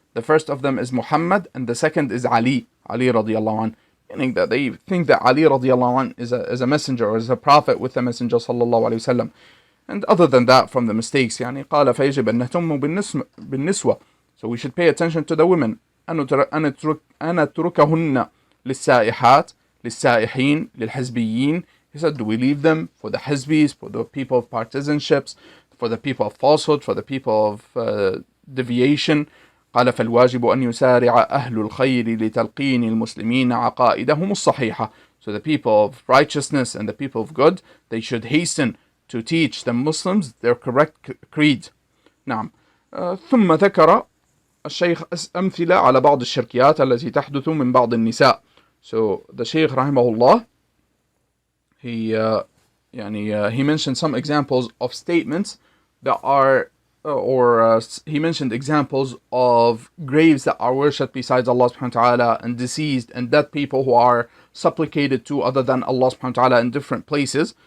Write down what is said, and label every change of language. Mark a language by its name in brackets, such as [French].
[English] The first of them is Muhammad and the second is Ali radiallahu anh. Meaning that they think that Ali radiallahu anh is a messenger or is a prophet with the messenger sallallahu alayhi wasallam. And other than that, from the mistakes, [Arabic] قال فيجب أن نهتم بالنسوة. [English] So we should pay attention to the women. [Arabic] أن نتركهن للسائحات للسائحين للحزبيين. [English] He said, do we leave them for the hizbis, for the people of partisanships, for the people of falsehood, for the people of deviation? [Arabic] قال فالواجب أن يسارع أهل الخير لتلقين المسلمين عقائدهم الصحيحة. [English] So the people of righteousness and the people of good, they should hasten to teach the Muslims their correct creed. [Arabic] نعم. ثم ذكر الشيخ أمثلة على بعض الشركيات التي تحدث من بعض النساء. [English] So the Sheikh rahimahullah, he mentioned some examples of statements that are he mentioned examples of graves that are worshipped besides Allah subhanahu wa ta'ala, and deceased and dead people who are supplicated to other than Allah subhanahu wa ta'ala in different places.